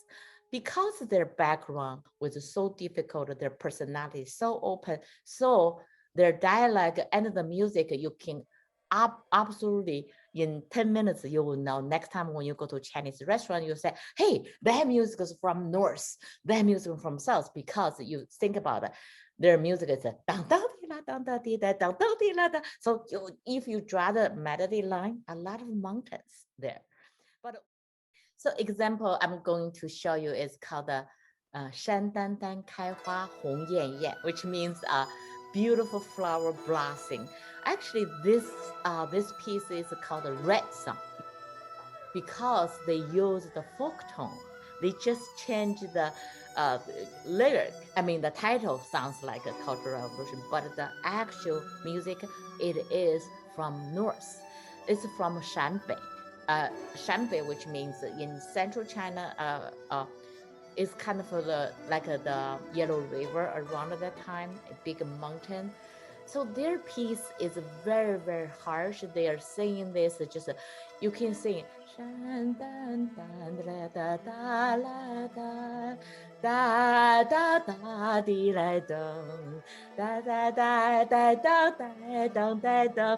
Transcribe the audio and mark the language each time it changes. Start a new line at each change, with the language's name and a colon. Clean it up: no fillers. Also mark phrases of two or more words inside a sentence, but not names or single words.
English: Because their background was so difficult, their personality is so open, so their dialect and the music, you can absolutely in 10 minutes you will know. Next time when you go to a Chinese restaurant, you say, hey, that music is from north, that music is from south, because you think about it, their music is a dang dang di la dang da di da dang dang di la da. So if you draw the melody line, a lot of mountains there. But so example I'm going to show you is called the
Chinese: 山丹丹开花红艳艳,
English: which means beautiful flower blossoming. Actually, this piece is called a red song because they use the folk tone. They just change the lyric. I mean, the title sounds like a Cultural Revolution, but the actual music, it is from north. It's from Shanbei. Shanbei, which means in central China, is kind of the Yellow River around that time, a big mountain. So their piece is very, very harsh. They are singing this, just you can sing. Shan dan dan da da da la da da da da di la dong da da da da da da dong da dong.